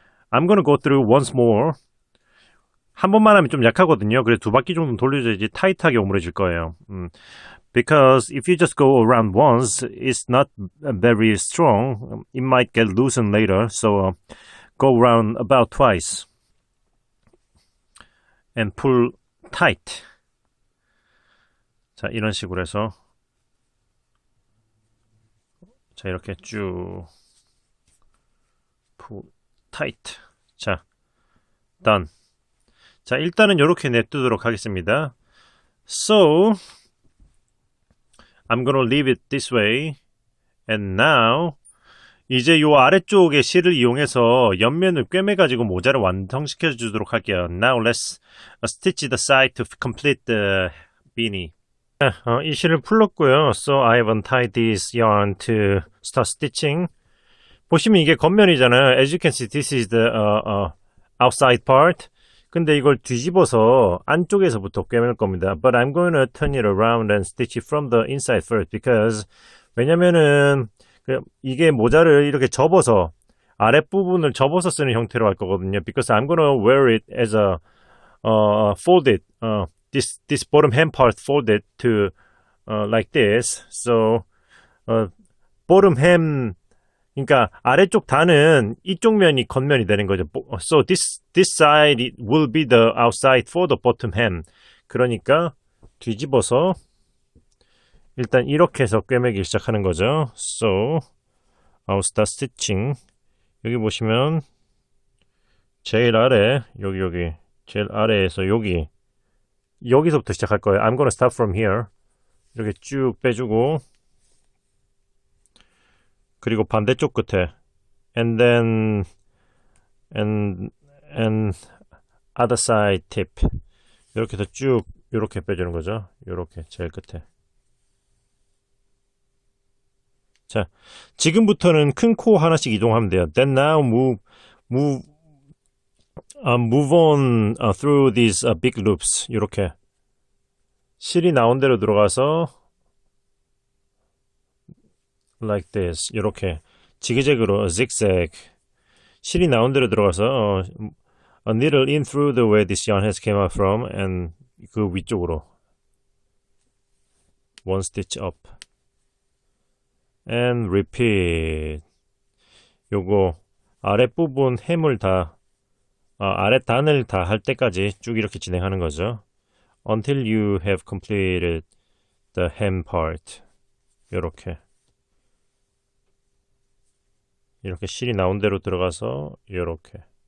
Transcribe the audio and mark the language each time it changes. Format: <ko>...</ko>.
<en>I'm gonna go through once more.</en> <ko>한 번만 하면 좀 약하거든요. 그래서 두 바퀴 정도 돌려줘야지 타이트하게 오므려질 거예요.</ko> <en>Because if you just go around once, it's not very strong. It might get loosened later. So go around about twice and pull tight.</en> <ko>자, 이런 식으로 해서 자, 이렇게 쭉</ko> <en>pull tight. 자, done.</en> <ko>자, 일단은 이렇게 냅두도록 하겠습니다.</ko> <en>So I'm gonna leave it this way. And now</en> <ko>이제 요 아래쪽에 실을 이용해서 옆면을 꿰매가지고 모자를 완성시켜 주도록 할게요.</ko> <en>Now let's stitch the side to complete the beanie.</en> <ko>이 실을 풀었고요.</ko> <en>So I have untied this yarn to start stitching.</en> <ko>보시면 이게 겉면이잖아요.</ko> <en>As you can see, this is the outside part.</en> <ko>근데 이걸 뒤집어서 안쪽에서부터 꿰맬 겁니다.</ko> <en>But I'm going to turn it around and stitch it from the inside first because</en> <ko>왜냐면은 이게 모자를 이렇게 접어서 아랫부분을 접어서 쓰는 형태로 할 거거든요.</ko> <en>Because I'm going to wear it as a folded this bottom hem part folded to like this. So bottom hem</en> <ko>그러니까 아래쪽 단은 이쪽 면이 겉면이 되는 거죠.</ko> <en>So this side will be the outside for the bottom hem.</en> <ko>그러니까 뒤집어서 일단 이렇게 해서 꿰매기 시작하는 거죠.</ko> <en>So I'll start stitching.</en> <ko>여기 보시면 제일 아래 여기 제일 아래에서 여기서부터 시작할 거예요.</ko> <en>I'm gonna start from here.</en> <ko>이렇게 쭉 빼주고 그리고 반대쪽 끝에</ko> <en>and then and other side tip</en> <ko>이렇게 해서 쭉 이렇게 빼주는 거죠. 이렇게 제일 끝에. 자, 지금부터는 큰 코 하나씩 이동하면 돼요.</ko> <en>Then now move on through these big loops.</en> <ko>이렇게 실이 나온 대로 들어가서</ko> <en>like this.</en> <ko>이렇게 지그재그로</ko> <en>zigzag</en> <ko>실이 나온 대로 들어가서</ko> <en>a needle in through the way this yarn has came out from and</en> <ko>그 위쪽으로</ko> <en>one stitch up and repeat.</en> <ko>요거 아랫부분 햄을 아랫단을 다 할 때까지 쭉 이렇게 진행하는 거죠.</ko> <en>Until you have completed the hem part.</en> <ko>요렇게 실이 나온 대로 들어가서 요렇게</ko>